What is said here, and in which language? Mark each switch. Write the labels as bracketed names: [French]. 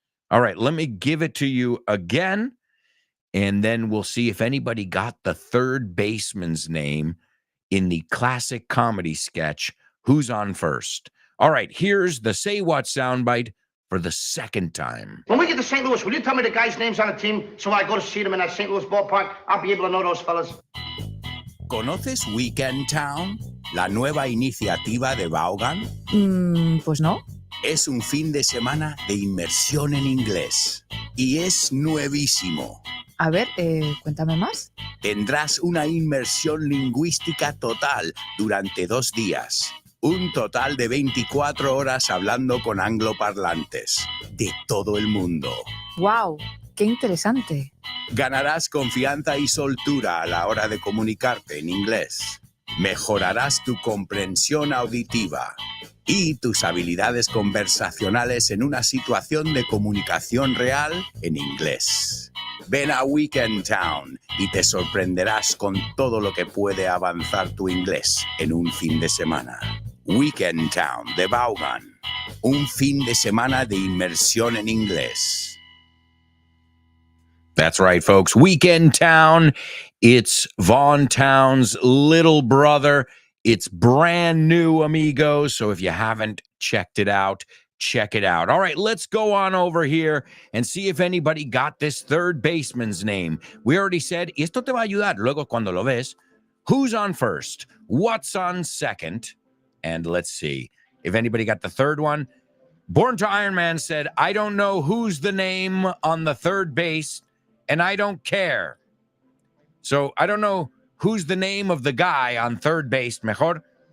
[English] All right, let me give it to you again, and then we'll see if anybody got the third baseman's name in the classic comedy sketch, Who's on First? All right, here's the Say What soundbite for the second time. When we get to St. Louis, will you tell me the guys' names on the team so when I go to see them in that St. Louis ballpark, I'll be able to know those fellas? [Spanish] ¿Conoces Weekend Town? La nueva iniciativa de Vaughan. Pues no. Es un fin de semana de inmersión en inglés. Y es nuevísimo. A ver, cuéntame más. Tendrás una inmersión lingüística total durante 2 días. Un total de 24 horas hablando con angloparlantes de todo el mundo. ¡Wow! ¡Qué interesante! Ganarás confianza y soltura a la hora de comunicarte en inglés. Mejorarás tu comprensión auditiva y tus habilidades conversacionales en una situación de comunicación real en inglés. Ven a Weekend Town y te sorprenderás con todo lo que puede avanzar tu inglés en un fin de semana. Weekend Town de Vaughan. Un fin de semana de inmersión en inglés. [English] That's right, folks. Weekend Town. It's Vaughn Town's little brother. It's brand new, amigos. So if you haven't checked it out, check it out. All right, let's go on over here and see if anybody got this third baseman's name. We already said, [Spanish] y esto te va a ayudar luego cuando lo ves. [English] Who's on first? What's on second? And let's see if anybody got the third one. Born to Iron Man said, I don't know who's the name on the third base, and I don't care. So I don't know who's the name of the guy on third base, mejor.